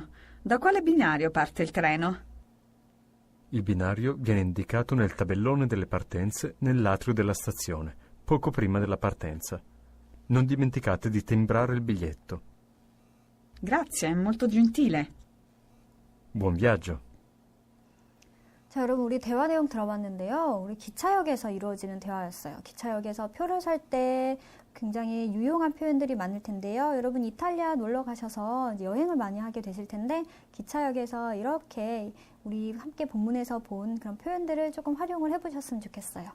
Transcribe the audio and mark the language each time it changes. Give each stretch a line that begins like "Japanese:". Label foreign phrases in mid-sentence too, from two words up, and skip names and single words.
Italian: Da quale binario parte il treno? Il binario viene indicato nel tabellone delle partenze nell'atrio della stazione, poco prima della partenza. Non dimenticate di timbrare il biglietto. Grazie, è molto gentile. Buon viaggio.
Korean: 자, 여러분 우리 대화 내용 들어봤는데요. 우리 기차역에서 이루어지는 대화였어요. 기차역에서 표를 살 때 굉장히 유용한 표현들이 많을 텐데요. 여러분 이탈리아 놀러 가셔서 이제 여행을 많이 하게 되실 텐데 기차역에서 이렇게 우리 함께 본문에서 본 그런 표현들을 조금 활용을 해보셨으면 좋겠어요.